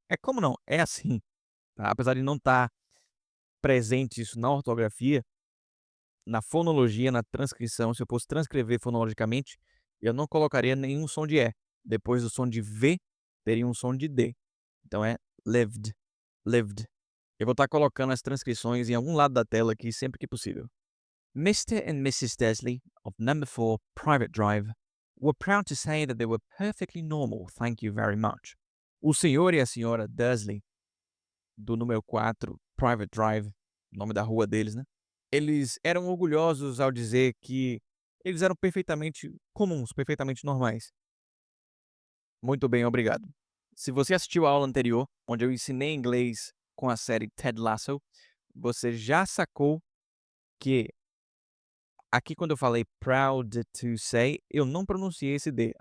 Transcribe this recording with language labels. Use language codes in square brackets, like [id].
[pt] É como não, é assim, tá? Apesar de não estar presente isso na ortografia, na fonologia, na transcrição, se eu fosse transcrever fonologicamente, eu não colocaria nenhum som de E. Depois do som de V, teria um som de D. Então é lived, lived. Eu vou estar colocando as transcrições em algum lado da tela aqui sempre que possível. [en] Mr. and Mrs. Dursley of Number 4 Private Drive were proud to say that they were perfectly normal, thank you very much. [pt] O senhor e a senhora Dursley, do número 4 Private Drive, nome da rua deles, né? Eles eram orgulhosos ao dizer que eles eram perfeitamente comuns, perfeitamente normais. Muito bem, obrigado. Se você assistiu a aula anterior, onde eu ensinei inglês com a série Ted Lasso, você já sacou que aqui quando eu falei [en] proud to say, [pt] eu não pronunciei esse D.